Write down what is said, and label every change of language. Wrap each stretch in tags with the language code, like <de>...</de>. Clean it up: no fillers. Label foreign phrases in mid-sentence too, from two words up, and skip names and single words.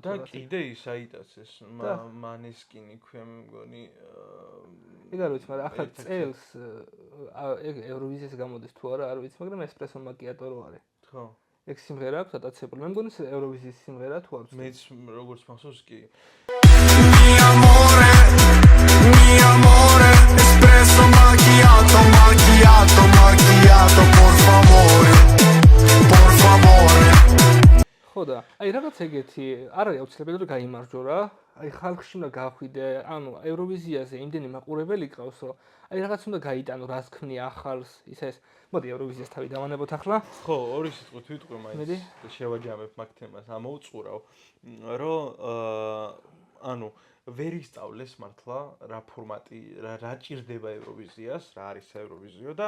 <ka>და კიდე ის აიტაცეს, მანესკინი ქვია მე მგონი. ეგ არ ვიცი, მაგრამ ახლა წელს ეგ ევროვიზიას გამოდის თუ არა, არ ვიცი, მაგრამ</ka> <it>espresso macchiato</it> <ka>რო არის. ხო. ეგ სიმღერა აქვს ატაცებული. მე მგონი ევროვიზიის სიმღერა თუ არ ვიცი. მეც როგორც მახსოვს კი.</ka> <it>Mi amore, espresso macchiato, por favore.</it> <ka>ხო და აი აი რაღაც ეგეთი, არ არის აუცილებელი რომ გაიმარჯვო რა. აი ხალხში უნდა გახვიდე, ანუ ევროვიზიაზე იმდენი მაყურებელი ყავს, რომ აი რაღაც უნდა გაიტანო, რას ქმნია ახალს, ეს. მოდი ევროვიზიას თავი დავანებოთ ახლა. ხო, ორი სიტყვით ვიტყვი მაინც შევაჯამებ მაგ თემას, ამოუწყურავ, რომ ანუ ვერ ისწავლეს მართლა რა ფორმატი, რა ჭირდება ევროვიზიას, რა არის ევროვიზიო და</ka>